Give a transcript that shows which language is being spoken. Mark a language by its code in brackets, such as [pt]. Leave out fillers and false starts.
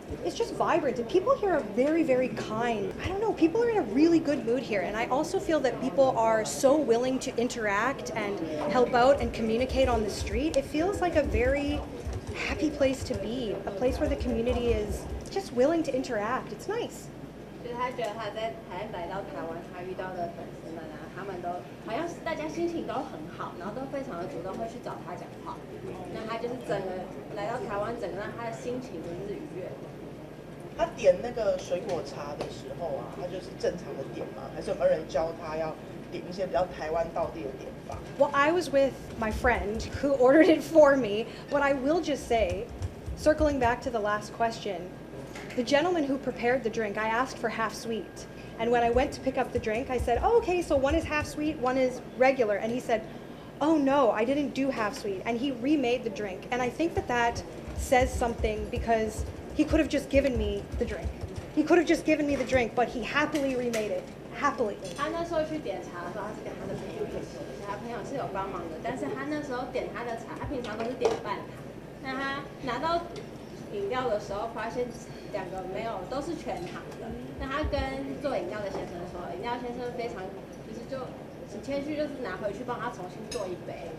[en] It's just vibrant, and people here are very, very kind. I don't know, people are in a really good mood here, and I also feel that people are so willing to interact and help out and communicate on the street. It feels like a very happy place to be, a place where the community is just willing to interact. It's nice. [zh] 就是他觉得他在来到台湾，他遇到的粉丝们啊，他们都好像是大家心情都很好，然后都非常的主动会去找他讲话。那他就是整个来到台湾，整个让他的心情都是愉悦的。他点那个水果茶的时候啊，他就是正常的点吗？还是有没有人教他要点一些比较台湾道地的点法？ [en] Well, I was with my friend who ordered it for me, but I will just say, circling back to the last question, the gentleman who prepared the drink, I asked for half sweet. And when I went to pick up the drink, I said, oh, okay, so one is half sweet, one is regular. And he said, oh no, I didn't do half sweet. And he remade the drink. And I think that that says something because he could have just given me the drink. He could have just given me the drink, but he happily remade it. Happily. [zh] 他那时候去点茶的时候，他是跟他的朋友一起，而且他朋友是有帮忙的。但是他那时候点他的茶，他平常都是点半糖。那他拿到饮料的时候，发现两个没有，都是全糖的。那他跟做饮料的先生说，饮料先生非常就很谦虚，就是拿回去帮他重新做一杯。